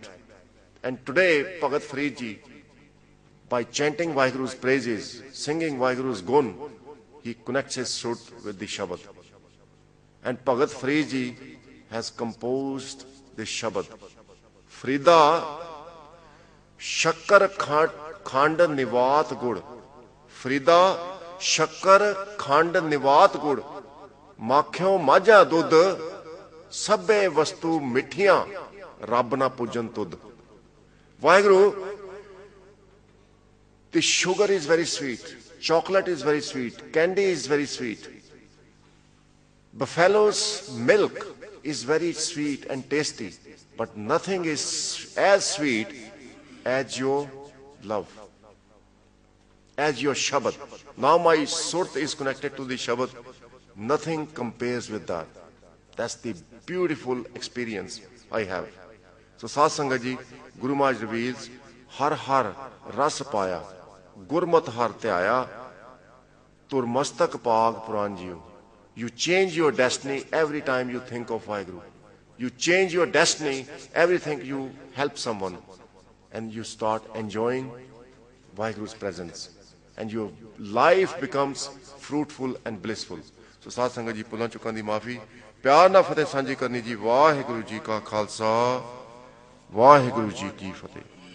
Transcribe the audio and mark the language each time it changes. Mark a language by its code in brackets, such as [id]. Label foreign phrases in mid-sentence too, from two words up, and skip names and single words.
[en] And today, Bhagat Farid Ji, by chanting Vaheguru's praises, singing Vaheguru's gun, he connects his sut with the Shabad. And Bhagat Farid Ji has composed the Shabad. [pa] Frida, ਸ਼ੱਕਰ ਖੰਡ ਨਿਵਾਤ ਗੁੜ. ਫ਼ਰੀਦਾ, ਸ਼ੱਕਰ ਖੰਡ ਨਿਵਾਤ ਗੁੜ. ਮਾਖਿਓ ਮਾਝਾ ਦੁਧ, ਸਭੇ ਵਸਤੂ ਮਿਠੀਆਂ, ਰਬਨਾ ਪੁਜਨ ਤੁਧ. Vaheguru, [en] the sugar is very sweet, chocolate is very sweet, candy is very sweet. Buffalo's milk is very sweet and tasty, but nothing is as sweet as your love, as your Shabad. Now my sut is connected to the Shabad. Nothing compares with that. That's the beautiful experience I have. So [pa] ਸਾਧ ਸੰਗਤ ਜੀ, [en] Guru Maharaj reveals, [pa] ਹਰ ਹਰ ਰਸ ਪਾਇਆ, ਗੁਰਮਤ ਹਰ ਤਿਆਇਆ, ਤੁਰ ਮਸਤਕ ਪਾਗ ਪੂਰਨ ਜੀਓ. [en] You change your destiny every time you think of Vaheguru. You change your destiny every time you help someone, and you start enjoying Vaheguru's presence, and your life becomes fruitful and blissful. So [pa] ਸਾਧ ਸੰਗਤ ਜੀ, ਪੁਲਨ ਚੁਕਨ ਦੀ ਮਾਫ਼ੀ, ਪਿਆਰ ਨਾ ਫ਼ਤਿਹ ਸਾਂਝੀ ਕਰਨੀ ਜੀ। ਵਾਹਿਗੁਰੂ ਜੀ ਕਾ ਖ਼ਾਲਸਾ, ਵਾਹਿਗੁਰੂ ਜੀ ਕੀ ਫ਼ਤਿਹ।